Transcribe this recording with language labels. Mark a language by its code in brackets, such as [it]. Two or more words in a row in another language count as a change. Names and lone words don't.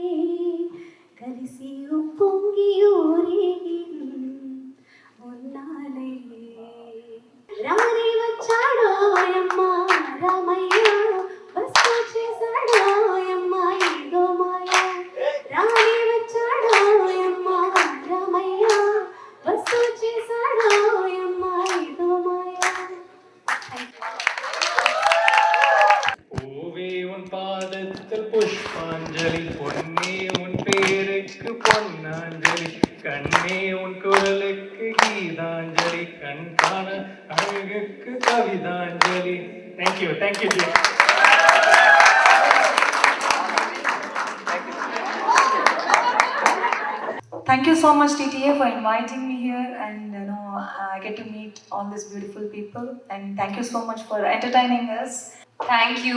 [te] కలిసి ఉప్పొంగి ఊరేగి ఉన్నాలే రాని వచ్చాడో అమ్మ రామయ్య బస్సు చేశాడో అమ్మ ఏదో మాయ రాని వచ్చాడో అమ్మ రామయ్య బస్సు చేశాడో అమ్మ ఏదో మాయ [ta] பூவே உன் பாதத்தில் புஷ்பாஞ்சலி பொன்னே உன் பேருக்கு பொன்னாஞ்சலி கண்ணே உன் குரலுக்கு கீதாஞ்சலி கண் காண அழகுக்கு கவிதாஞ்சலி. [en] thank you ji. Thank you so much, TTA, for inviting me here, and I get to meet all these beautiful people. And thank you so much for entertaining us. Thank you.